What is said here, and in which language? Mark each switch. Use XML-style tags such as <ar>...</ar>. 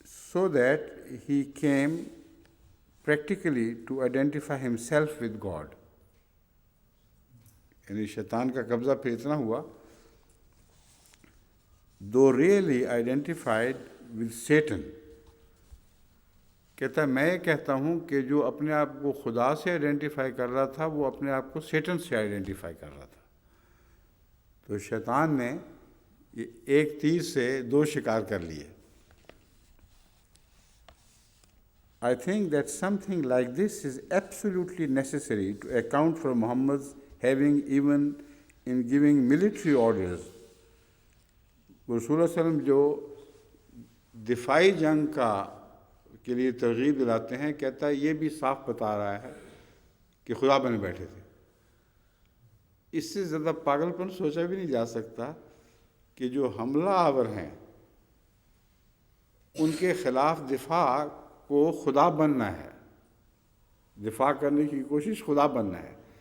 <en>So that he came practically to identify himself with God.</en> <ur>یعنی شیطان کا قبضہ پھر اتنا ہوا،</ur> <en>though really identified with Satan.</en> <ur>کہتا ہے میں یہ کہتا ہوں کہ جو اپنے آپ کو خدا سے آئیڈینٹیفائی کر رہا تھا وہ اپنے آپ کو سیٹن سے آئیڈینٹیفائی کر رہا تھا. تو شیطان نے ایک تیر سے 2 شکار کر لیے.</ur> <en>I think that something like this is absolutely necessary to account for Muhammad's having even in giving military orders.</en> <ur>رسول اللہ علیہ وسلم جو دفاعی جنگ کے لیے ترغیب دلاتے ہیں، کہتا ہے یہ بھی صاف بتا رہا ہے کہ خدا بنے بیٹھے تھے. اس سے زیادہ پاگل پن سوچا بھی نہیں جا سکتا کہ جو حملہ آور ہیں ان کے خلاف دفاع کو خدا بننا ہے، دفاع کرنے کی کوشش خدا بننا ہے.</ur>